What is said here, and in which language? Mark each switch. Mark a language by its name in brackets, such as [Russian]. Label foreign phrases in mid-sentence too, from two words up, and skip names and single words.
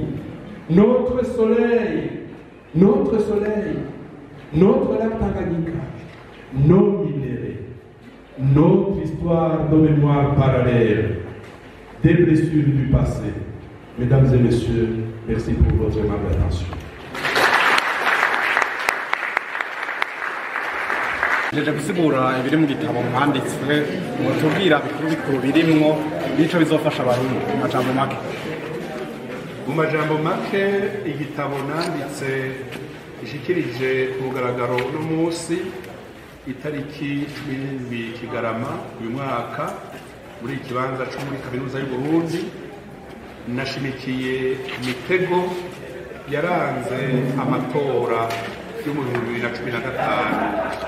[French] Notre soleil, notre lac Tanganyika, nos minéraux, notre histoire de mémoire parallèle, des blessures du passé. Mesdames et messieurs, merci pour votre aimable attention. [Rundi] Nje gusigura ibiri mu gitabo mwanditswe mutubwira bikuru birimwo bico bizofasha abarundi mu majambo make. Mu majambo make igitabo nanditse gishikirije ku mugaragaro n'umunsi itariki 17 Kigarama uyu mwaka muri ikibanza cyo muri kaminuza y'u Burundi nashimikiye imitego yaranze amatora yo mu 2015.